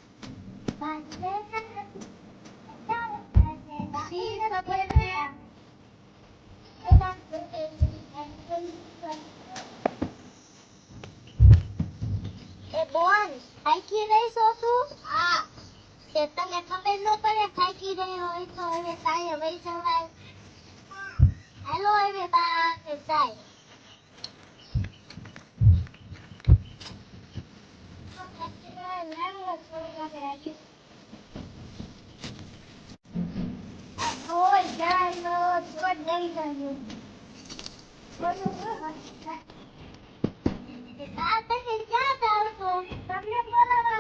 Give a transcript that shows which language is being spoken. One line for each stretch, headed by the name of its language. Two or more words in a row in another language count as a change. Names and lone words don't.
Gujarati: બોન થાકી રહી છો તું હા તે તને ખબર ન પડે થાકી રહી હોય તો હવે સાંજે વહી જવાય હાલો હવે બા જાય
Vietnamese: Ôi trời ơi, con đây rồi. Tại cái cha tao rồi, tao biết nó đâu.